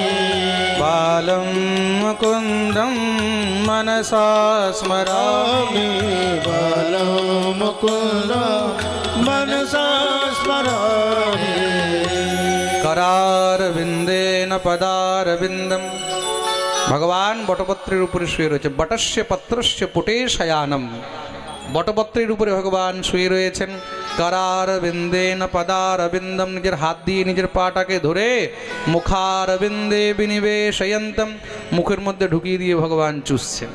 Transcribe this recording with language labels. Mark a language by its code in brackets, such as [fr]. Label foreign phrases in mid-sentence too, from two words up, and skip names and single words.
[sa] बालं मुकुन्दं मनसा स्मरामि बालं मुकुन्दं मनसा स्मरामि करारविन्देन पदारविन्दं। [bn] ভগবান বটপত্রের উপরে শুয়ে রয়েছে। [sa] বটস্য পত্রস্য পুটে শয়ানম, [bn] বটপত্রের উপরে ভগবান শুয়ে রয়েছেন। [sa] करारविन्देन पदारविन्दं, [bn] নিজের হাত দিয়ে নিজের পাটাকে ধরে [sa] মুখারবিন্দে বিনিবেশয়ন্তম, [bn] মুখের মধ্যে ঢুকিয়ে দিয়ে ভগবান চুষছেন।